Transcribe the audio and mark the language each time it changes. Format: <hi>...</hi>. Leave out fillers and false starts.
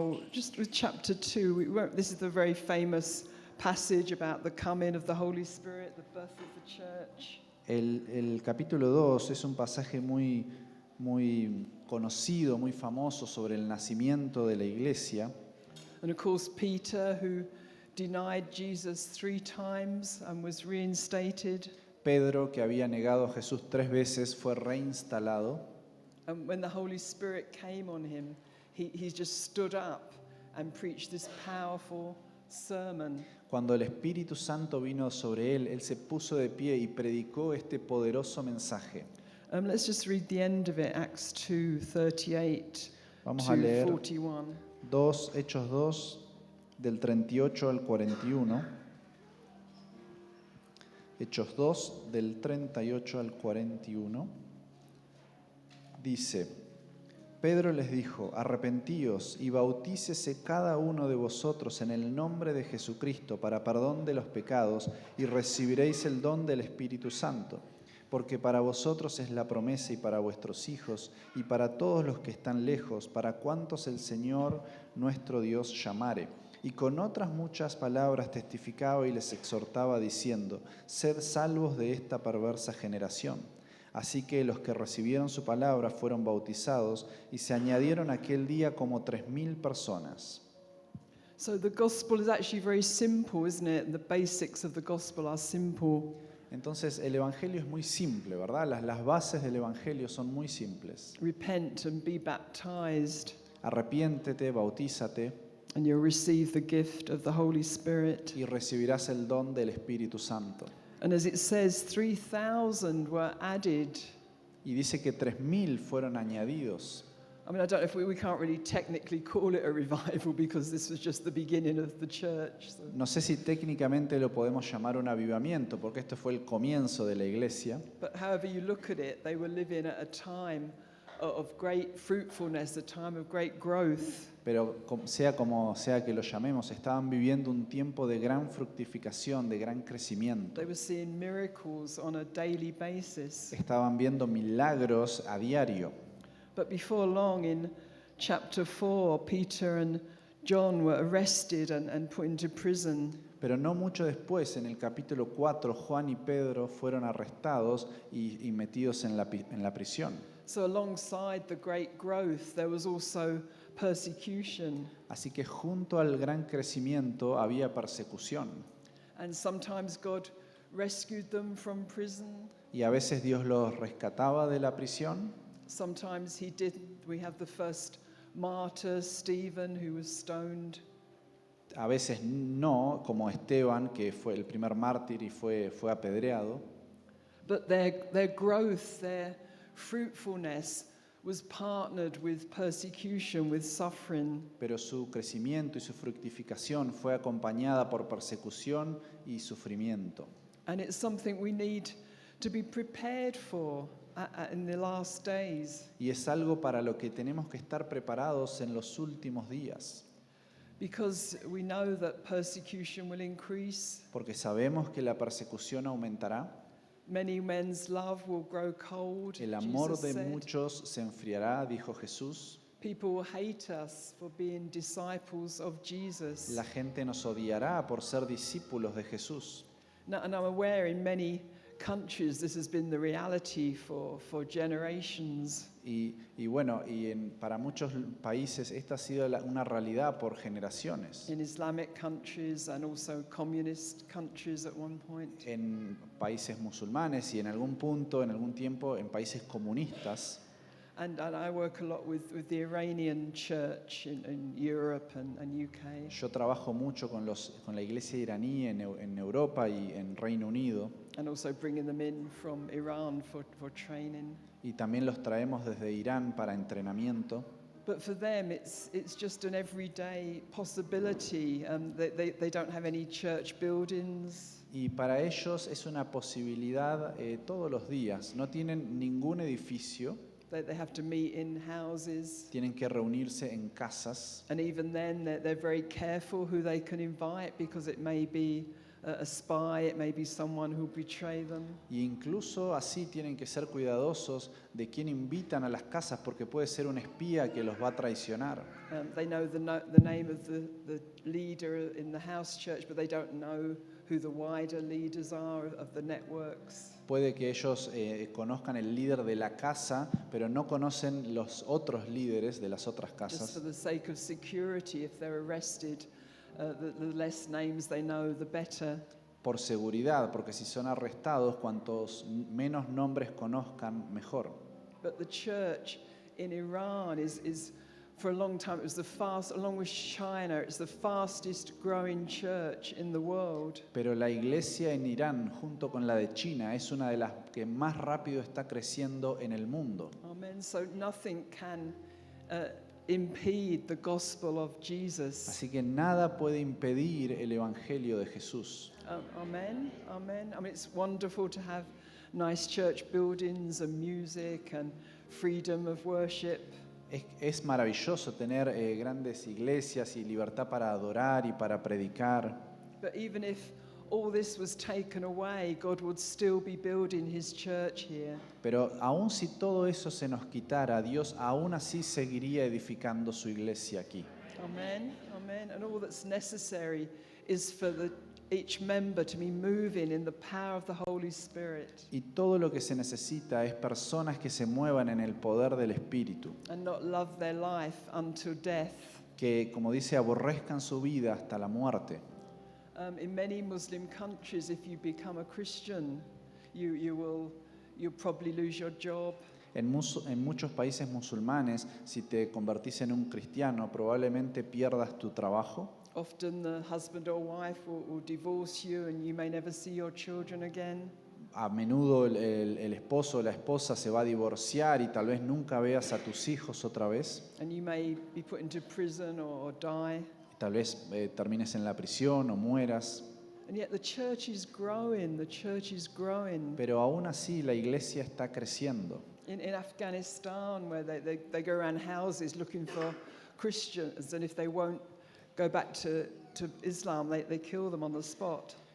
<en>Just with chapter 2, this is the very famous passage about the coming of the Holy Spirit, the birth of the church.</en> <es>El capítulo 2 es un pasaje muy conocido, muy famoso sobre el nacimiento de la iglesia.</es> <en>And of course, Peter, who denied Jesus 3 times and was reinstated.</en> <es>Pedro, que había negado a Jesús 3 veces, fue reinstalado.</es> <en>And when the Holy Spirit came on him, he just stood up and preached this powerful sermon.</en> <es>Cuando el Espíritu Santo vino sobre él, él se puso de pie y predicó este poderoso mensaje.</es> <en>Let's just read the end of it, Acts 2:38</en> <es>Vamos</es> <en>to</en> <es>a leer</es> <en>41.</en> <es>Hechos 2, del 38 al 41. Hechos 2, del 38 al 41. Dice: Pedro les dijo: arrepentíos y bautícese cada uno de vosotros en el nombre de Jesucristo para perdón de los pecados y recibiréis el don del Espíritu Santo. Porque para vosotros es la promesa y para vuestros hijos y para todos los que están lejos, para cuantos el Señor nuestro Dios llamare. Y con otras muchas palabras testificaba y les exhortaba diciendo: sed salvos de esta perversa generación. Así que los que recibieron su palabra fueron bautizados y se añadieron aquel día como 3,000 personas.</es> <en>So the gospel is actually very simple, isn't it? The basics of the gospel are simple.</en> <es>Entonces el Evangelio es muy simple, ¿verdad? Las bases del Evangelio son muy simples.</es> <en>Repent and be baptized,</en> <es>Arrepiéntete, bautízate</es> <en>and you'll receive the gift of the Holy Spirit.</en> <es>y recibirás el don del Espíritu Santo.</es> <en>And as it says, 3,000 were added.</en> <es>Y dice que 3,000 fueron añadidos.</es> <en>I mean, I don't know if we can't really technically call it a revival because this was just the beginning of the church. So.</en> <es>No sé si técnicamente lo podemos llamar un avivamiento, porque esto fue el comienzo de la iglesia.</es> <en>But however you look at it, they were living at a time of great fruitfulness, a time of great growth.</en> <es>Pero sea como sea que lo llamemos, estaban viviendo un tiempo de gran fructificación, de gran crecimiento.</es> <en>They were seeing miracles on a daily basis.</en> <es>Estaban viendo milagros a diario.</es> <en>But before long, in chapter 4, Peter and John were arrested and put into prison.</en> <es>Pero no mucho después, en el capítulo 4, Juan y Pedro fueron arrestados y metidos en la prisión.</es> <en>So alongside the great growth, there was also persecution.</en> <es>Así que junto al gran crecimiento había persecución.</es> <en>And sometimes God rescued them from prison.</en> <es>Y a veces Dios los rescataba de la prisión.</es> <en>Sometimes he didn't. We have the first martyr, Stephen, who was stoned.</en> <es>A veces no, como Esteban, que fue el primer mártir y fue apedreado.</es> <en>But their growth, their fruitfulness was partnered with persecution, with suffering.</en> <es>Pero su crecimiento y su fructificación fue acompañada por persecución y sufrimiento.</es> <en>And it's something we need to be prepared for in the last days.</en> <es>Y es algo para lo que tenemos que estar preparados en los últimos días.</es> <en>Because we know that persecution will increase.</en> <es>Porque sabemos que la persecución aumentará.</es> <en>Many men's love will grow cold.</en> <es>El amor</es> <en>Jesus</en> <es>de</es> <en>said.</en> <es>muchos se enfriará, dijo Jesús.</es> <en>People will hate us for being disciples of Jesus.</en> <es>La gente nos odiará por ser discípulos de Jesús.</es> <en>Now, and I'm aware in many countries this has been the reality for generations.</en> <es>Y bueno, para muchos países esta ha sido una realidad por generaciones.</es> <en>In Islamic countries and also communist countries at one point.</en> <es>En países musulmanes y en algún punto, en algún tiempo, en países comunistas.</es> <en>And I work a lot with the Iranian church in Europe and UK.</en> <es>Yo trabajo mucho con la iglesia iraní en Europa y en Reino Unido.</es> <en>And also bringing them in from Iran for training.</en> <es>Y también los traemos desde Irán para entrenamiento.</es> <en>But for them, it's just an everyday possibility. They don't have any church buildings.</en> <es>Y para ellos es una posibilidad todos los días. No tienen ningún edificio.</es> <en>They have to meet in houses.</en> <es>Tienen que reunirse en casas.</es> <en>And even then, they're very careful who they can invite because it may be a spy, it may be someone who'll betray them.</en> <es>Y incluso así tienen que ser cuidadosos de quién invitan a las casas porque puede ser un espía que los va a traicionar.</es> <en>They know the name of the leader in the house church, but they don't know who the wider leaders are of the networks.</en> <es>Puede que ellos conozcan el líder de la casa, pero no conocen los otros líderes de las otras</es> <en>Just</en> <es>casas.</es> <en>for the sake of security, if they're arrested, the less names they know, the better.</en> <es>Por seguridad, porque si son arrestados, cuantos menos nombres conozcan, mejor.</es> <en>But the church in Iran is For a long time, it was along with China, it's the fastest growing church in the world.</en> <es>Pero la iglesia en Irán, junto con la de China, es una de las que más rápido está creciendo en el mundo.</es> <en>Amen. So nothing can impede the gospel of Jesus.</en> <es>Así que nada puede impedir el evangelio de Jesús. Amen. Amen.</es> <en>I mean, it's wonderful to have nice church buildings and music and freedom of worship.</en> <es>Es maravilloso tener grandes iglesias y libertad para adorar y para predicar.</es> <en>But even if all this was taken away, God would still be building his church here.</en> <es>Pero aun si todo eso se nos quitara, Dios aún así seguiría edificando su iglesia aquí. Amen. Amen.</es> <en>And all that's necessary is for each member to be moving in the power of the Holy Spirit.</en> <es>Y todo lo que se necesita es personas que se muevan en el poder del Espíritu,</es> <en>And not love their life until death.</en> <es>que, como dice, aborrezcan su vida hasta la muerte.</es> <en>In many Muslim countries, if you become a Christian, you'll probably lose your job.</en> <es>En muchos países musulmanes, si te convertís en un cristiano, probablemente pierdas tu trabajo.</es> <en>Often the husband or wife will divorce you and you may never see your children again.</en> <es>A menudo el esposo o la esposa se va a divorciar y tal vez nunca veas a tus hijos otra vez.</es> <en>And you may be put into prison or die.</en> <es>Tal vez termines en la prisión o mueras.</es> <en>And yet the church is growing,</en> <es>Pero aún así la iglesia está creciendo.</es> <en>In Afghanistan, where they go around houses looking for Christians, and if they won't go back to Islam, they kill them on the spot.</en>